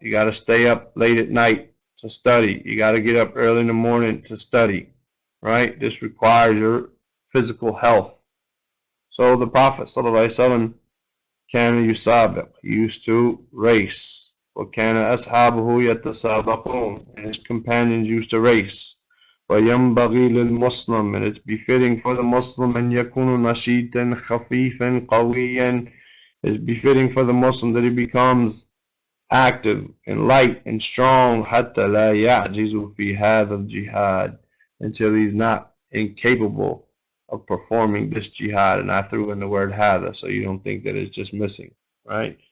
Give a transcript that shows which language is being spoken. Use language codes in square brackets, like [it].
[en] You got to stay up late at night to study. You got to get up early in the morning to study. Right? This requires your physical health. So the Prophet ﷺ [ar] كان يسابق, [en] he used to race. [ar] وكان أصحابه يتسابقون, [en] and his companions used to race. [ar] وينبغي للمسلم, [en] and it's befitting for the Muslim [ar] أن يكون نشيطا خفيفا قويا. [en] It's befitting for the Muslim that he becomes active and light and strong [ar] حتى لا يعجز في هذا الجهاد, [en] until he's not incapable of performing this jihad. And I threw in the word hada so you don't think that it's just missing, right?